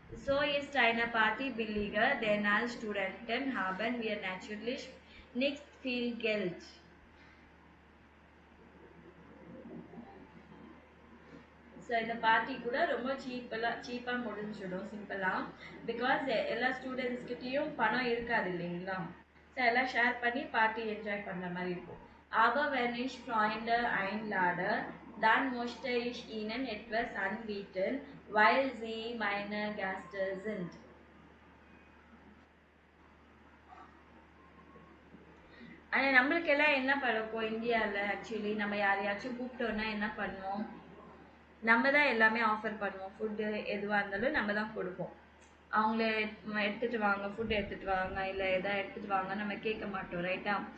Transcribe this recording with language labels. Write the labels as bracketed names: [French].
[German] So ist eine Party billiger, denn als Studenten haben wir natürlich nicht viel Geld. [Tamil] So இந்த party கூட ரொம்ப சீப்பாக முடிஞ்சிடும் சிம்பிளாக. பிகாஸ் எல்லா ஸ்டூடெண்ட்ஸ்கிட்டையும் பணம் இருக்காது இல்லைங்களா. ஸோ எல்லாம் ஷேர் பண்ணி பார்ட்டி என்ஜாய் பண்ணுற மாதிரி இருக்கும். [German] Aber wenn ich Freunde einlade, dann möchte ich ihnen etwas anbieten, weil sie meine Gäste sind. [Tamil] ஆனால் நம்மளுக்கெல்லாம் என்ன பழக்கம் இந்தியாவில் ஆக்சுவலி நம்ம யாரையாச்சும் கூப்பிட்டோன்னா என்ன பண்ணுவோம், நம்ம தான் எல்லாமே ஆஃபர் பண்ணுவோம். ஃபுட்டு எதுவாக இருந்தாலும் நம்ம தான் கொடுப்போம். அவங்களே எடுத்துகிட்டு வாங்க, ஃபுட் எடுத்துகிட்டு வாங்க, இல்லை எதாவது எடுத்துகிட்டு வாங்க நம்ம கேட்க மாட்டோம். ரைட்டா?